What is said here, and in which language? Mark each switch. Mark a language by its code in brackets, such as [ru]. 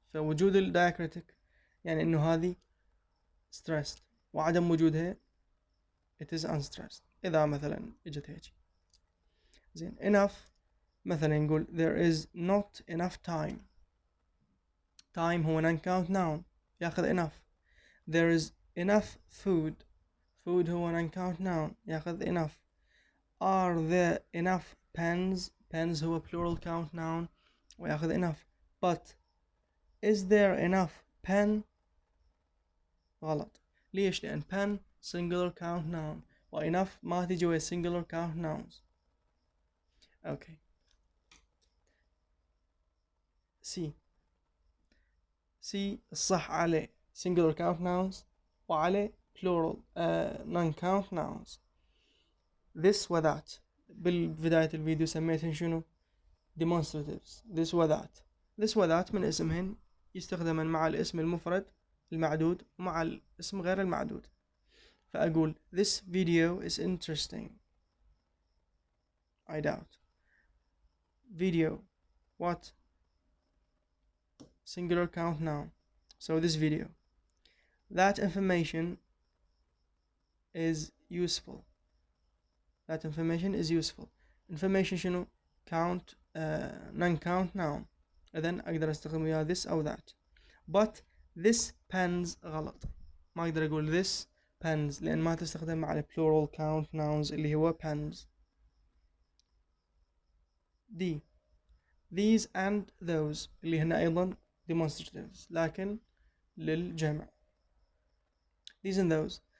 [ar] فوجود الدايكريتيك يعني إنه هذه stressed، وعدم وجودها [en] it is unstressed. [ar] إذا مثلا إجت هيك زين. [en] enough [ar] مثلا نقول [en] there is not enough time. time [ar] هو [en] non-count noun [ar] ياخذ [en] enough. there is enough food هو non-count noun ياخذ enough. are there enough pens [ar] هو [en] plural count noun [ar] وياخذ [en] enough. but is there enough pen [ar] غلط. ليش؟ لأن [en] pen singular count noun و enough [ar] ما تجي ويا [en] singular count nouns. Okay. [ar] سي الصح عليه singular count nouns وعليه plural non count nouns. this و that بالبداية الفيديو سميتهن شنو؟ demonstratives. this و that من اسمهن يستخدمن مع الاسم المفرد المعدود ومع الاسم غير المعدود. فأقول [en] this video is interesting. I doubt. video what? singular count noun. so this video. that information is useful. that information is useful. information [ar] شنو؟ [en] count non count noun. [ar] إذن أقدر أستخدم وياه this أو that. [en] but this pens [ar] غلط. ما أقدر أقول this pens لأن ما تستخدم مع ال plural count nouns اللي هو pens. [en] D these and those [ar] اللي هنا أيضا [en] demonstratives [ar] لكن للجمع. [en] these and those.